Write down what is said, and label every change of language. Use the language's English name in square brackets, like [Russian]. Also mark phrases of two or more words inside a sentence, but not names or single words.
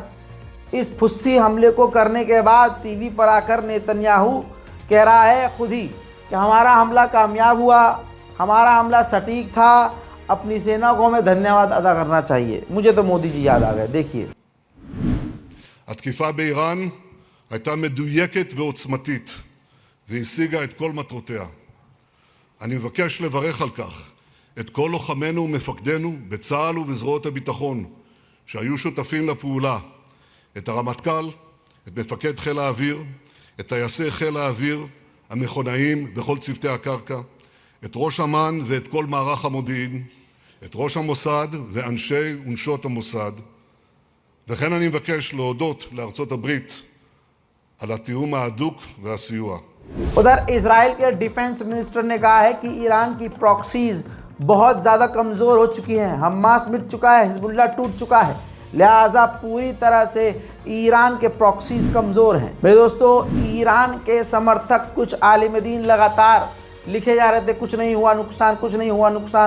[Hindi] इस फुस्सी हमले को करने के बाद टीवी पर आकर नेतन्याहू कह रहा है खुद ही कि हमारा हमला कामयाब हुआ, हमारा हमला सटीक था, अपनी सेना को हमें धन्यवाद अदा करना चाहिए। मुझे तो मोदी जी याद आ गए। देखिए, [Hebrew] התקיפה באיראן הייתה מדויקת ועוצמתית, והשיגה את כל מטרותיה. אני מבקש לברך על כך את כל לוחמינו ומפקדינו בצה"ל ובזרועות הביטחון, שהיו שותפים לפעולה, את הרמטכ"ל, את מפקד חיל האוויר, את טייסי חיל האוויר, המכונאים וכל צוותי הקרקע, את ראש אמ"ן ואת כל מערך המודיעין, את ראש המוסד ואנשי ונשות המוסד, וכן אני מבקש להודות לארצות הברית על התיאום ההדוק והסיוע. [Hindi] उधर इजराइल के [English] defense minister [Hindi] ने कहा है कि ईरान की प्रॉक्सीज बहुत ज़्यादा कमज़ोर हो चुकी हैं, हमास मिट चुका है, हिजबुल्लाह टूट चुका है, लिहाजा पूरी तरह से ईरान के प्रॉक्सीज कमज़ोर हैं। मेरे दोस्तों, ईरान के समर्थक कुछ आलिम दीन लगातार लिखे जा रहे थे कुछ नहीं हुआ नुकसान, कुछ नहीं हुआ नुकसान।